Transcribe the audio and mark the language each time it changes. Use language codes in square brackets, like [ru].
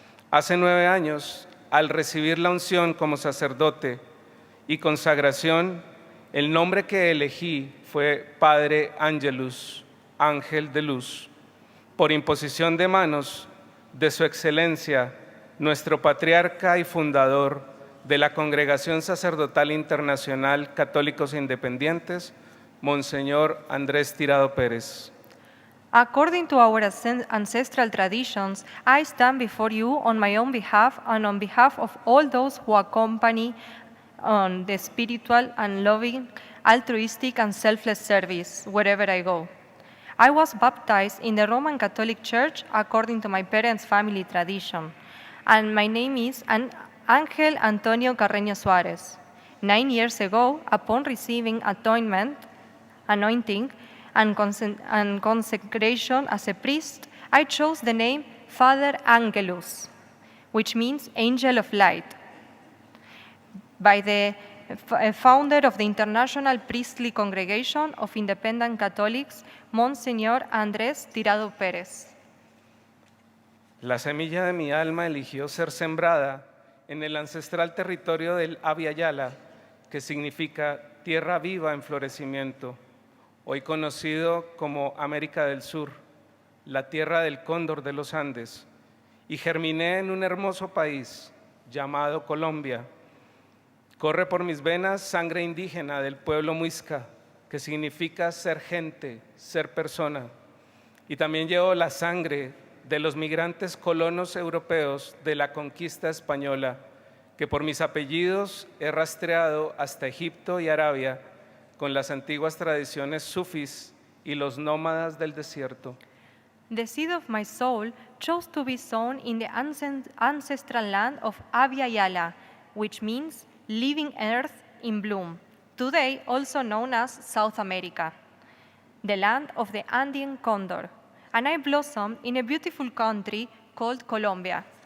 [es] Hace 9 años, al recibir la unción como sacerdote y consagración, el nombre que elegí fue Padre Angelus, Ángel de Luz, por imposición de manos de Su Excelencia, nuestro patriarca y fundador de la Congregación Sacerdotal Internacional Católicos Independientes, Monseñor Andrés Tirado Pérez. [en] According to our ancestral traditions, I stand before you on my own behalf and on behalf of all those who accompany on the spiritual and loving, altruistic and selfless service wherever I go. I was baptized in the Roman Catholic Church according to my parents' family tradition, and my name is Ángel Antonio Carreño Suárez. 9 years ago, upon receiving anointing and consecration as a priest, I chose the name Father Angelus, which means angel of light, by the founder of the International Priestly Congregation of Independent Catholics, Monseñor Andrés Tirado Pérez. [es] La semilla de mi alma eligió ser sembrada en el ancestral territorio del Abya Yala, que significa tierra viva en florecimiento, hoy conocido como América del Sur, la tierra del cóndor de los Andes, y germiné en un hermoso país llamado Colombia. Corre por mis venas sangre indígena del pueblo muisca, que significa ser gente, ser persona. Y también llevo la sangre de los migrantes colonos europeos de la conquista española, que por mis apellidos he rastreado hasta Egipto y Arabia con las antiguas tradiciones sufis y los nómadas del desierto. [en] The seed of my soul chose to be sown in the ancestral land of Abya Yala, which means living earth in bloom, today also known as South America, the land of the Andean condor, and I blossomed in a beautiful country called Colombia.